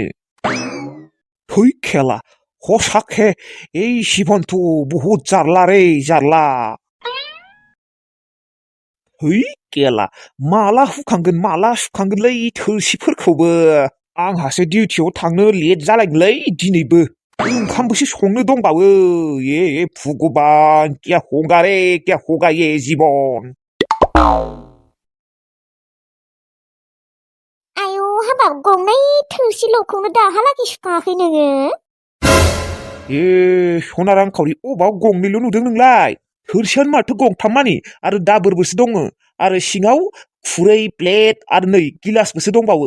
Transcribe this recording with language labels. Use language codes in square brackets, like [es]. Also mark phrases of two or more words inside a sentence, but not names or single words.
[brx] थै खेला, हसाखे [as] এই জীবনটো [brx] बहुत जारला रे जारला। है गेला, माला सुखांगोनलै थोरसिफोरखौबो। आंहासो डिउटियाव थांनो लेट जालायगोनलै दिनैबो। ओंखामबोसो संनो दंबावो। ए भगबान, [hi] क्या होगा रे क्या होगा ये जीवन। [brx] आयौ हाबाब, गंनै थोरसि ल'खौनो दाहालागै सुखाङाखै नोङो? ए सना रांखावरि, अबाव गंनैल' नुदों नोंलाय? थोरसियानो माथो गंथाम मानि, आरो दाबोरबोसो दङ। आरो सिङाव खुरै प्लेट आरो नै गिलासबोसो दंबावो।